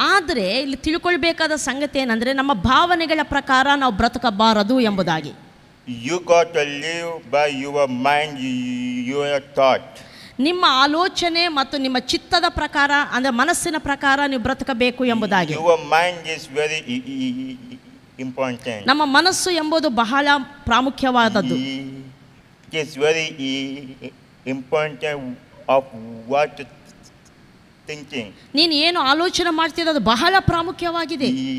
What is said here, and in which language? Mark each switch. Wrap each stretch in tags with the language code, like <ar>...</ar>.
<kn>ಆದರೆ ಇಲ್ಲಿ ತಿಳ್ಕೊಳ್ಬೇಕಾದ ಸಂಗತಿ ಏನಂದ್ರೆ ನಮ್ಮ ಭಾವನೆಗಳ ಪ್ರಕಾರ ನಾವು ಬ್ರತಕಬಾರದು ಎಂಬುದಾಗಿ.</kn> <en>You got to live by your mind, your thought.</en> <kn>ನಿಮ್ಮ ಆಲೋಚನೆ ಮತ್ತು ನಿಮ್ಮ ಚಿತ್ತದ ಪ್ರಕಾರ ಅಂದರೆ ಮನಸ್ಸಿನ ಪ್ರಕಾರ ನೀವು ಬ್ರತಕಬೇಕು ಎಂಬುದಾಗಿ.</kn> <en>Your mind is very important.</en> <kn>ನಮ್ಮ ಮನಸ್ಸು ಎಂಬುದು ಬಹಳ ಪ್ರಾಮುಖ್ಯವಾದದ್ದು.</kn> <en>It is very important of what thinking.</en> <kn>ನೀನು ಏನು ಆಲೋಚನೆ ಮಾಡ್ತಿದ್ದ ಅದು ಬಹಳ ಪ್ರಾಮುಖ್ಯವಾಗಿದೆ.</kn>